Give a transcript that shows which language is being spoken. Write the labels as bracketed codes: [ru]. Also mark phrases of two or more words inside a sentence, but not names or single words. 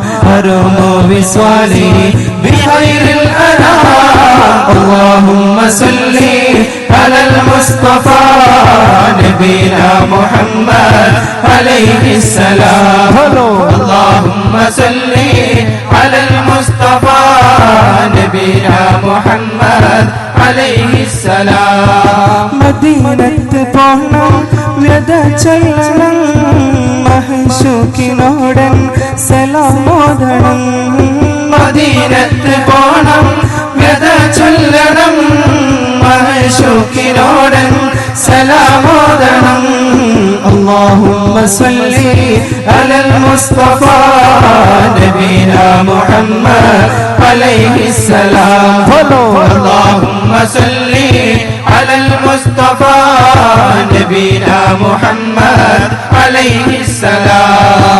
[ar] أروم وصالي بخير الأنام اللهم صل على المصطفى نبينا محمد عليه السلام اللهم صل على المصطفى نبينا محمد عليه السلام [ml] مدينة പോണം വ്യത ചൊല്ലണം മഹശൂക്കിനോടൻ സലാമോദണം മദീനത്ത് പോണം വ്യത ചൊല്ലണം മഹശൂക്കിനോടൻ സലാമോദണം [ar] اللهم صل على المصطفى نبينا محمد عليه السلام اللهم صل على المصطفى نبينا محمد عليه السلام